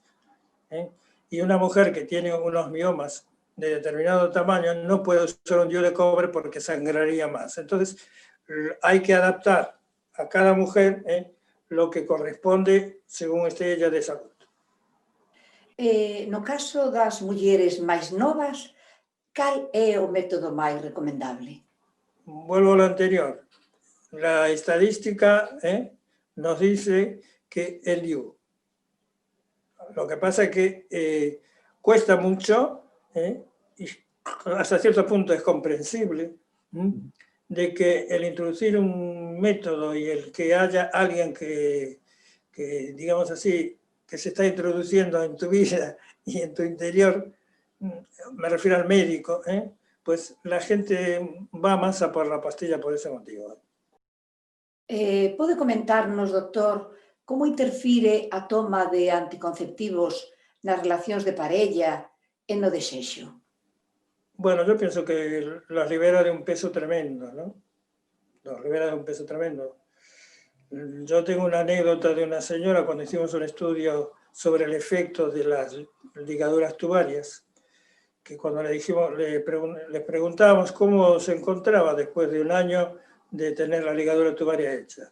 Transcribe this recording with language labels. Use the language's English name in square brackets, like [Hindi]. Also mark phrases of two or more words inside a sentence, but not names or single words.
[Spanish] Y una mujer que tiene unos miomas de determinado tamaño no puede usar un DIU de cobre porque sangraría más. Entonces, hay que adaptar a cada mujer lo que corresponde según esté ella de salud. [Galician] No caso das mulleres máis novas, cal é o método máis recomendable? [Spanish] Vuelvo a lo anterior. La estadística nos dice que el DIU. Lo que pasa es que cuesta mucho, y hasta cierto punto es comprensible, de que el introducir un método y el que haya alguien que, digamos así, que se está introduciendo en tu vida y en tu interior, me refiero al médico, pues la gente va más a por la pastilla por ese motivo. [Galician] Pode comentarnos, doctor, como interfire a toma de anticonceptivos nas relacións de parella e no desexo? [Spanish] Bueno, yo pienso que los libera de un peso tremendo, ¿no? Los libera de un peso tremendo. Yo tengo una anécdota de una señora cuando hicimos un estudio sobre el efecto de las ligaduras tubarias, que cuando le preguntábamos cómo se encontraba después de un año de tener la ligadura tubaria hecha.